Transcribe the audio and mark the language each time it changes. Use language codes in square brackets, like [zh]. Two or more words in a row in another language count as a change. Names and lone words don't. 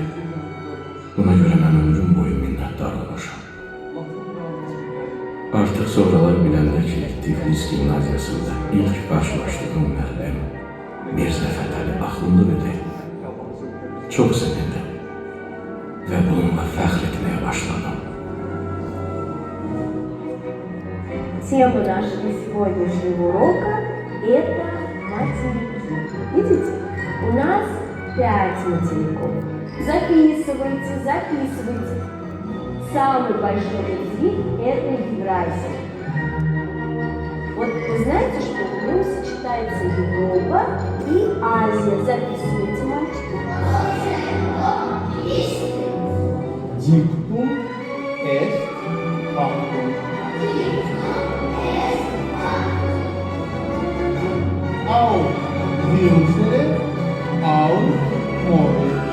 [az] Buna görə mən ömrüm boyu minnətdar olmuşam. Artıq sonralar biləndə ki, Tiflis gimnaziyasında ilk qarşılaşdığım müəllim Mirzə Fətəli Axundov idi. Çox sevindim və bununla fəxr etməyə başladım. [ru] Тема нашего сегодняшнего урока – это материки. Видите? У нас 5 материков. Записывайте, записывайте. Самый большой из них – это Евразия. Вот вы знаете, что в нем сочетается Европа и Азия. Записывайте, мальчики. [la] Dictum est factum. Aut vincere, aut morire.